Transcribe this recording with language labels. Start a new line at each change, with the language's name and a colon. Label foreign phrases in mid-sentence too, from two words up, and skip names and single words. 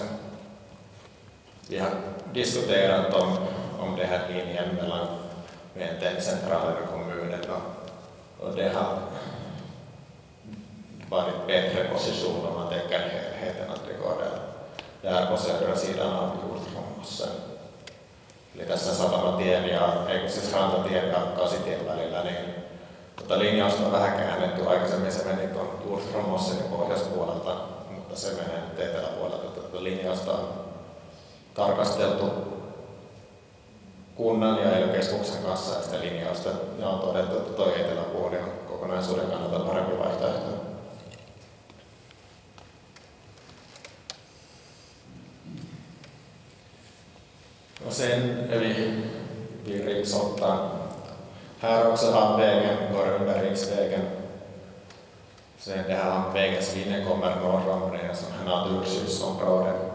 Swedish: Vi har diskuterat om det här linjen mellan centralen och kommunen och det har varit bättre position om man tänker helheten att det går där på södra sidan av Jordtramossen.
Finnish: Eli tässä Satamatien ja siis Rantatien ja Kasitien välillä, niin linjausta on vähän käännetty. Aikaisemmin se meni tuon Jordtromossenin pohjoispuolelta, mutta se menee eteläpuolelta. Linjausta on tarkasteltu kunnan ja ELY-keskuksen kanssa ja sitä linjausta ja on todettu, että tuo eteläpuoli on kokonaisuuden kannalta parempi vaihtoehto.
Swedish: Och sen är vi vid Riksottan. Här också hamnvägen går under riksvägen. Sen det här hamnvägens linje kommer norr om det som är naturskyddsområde.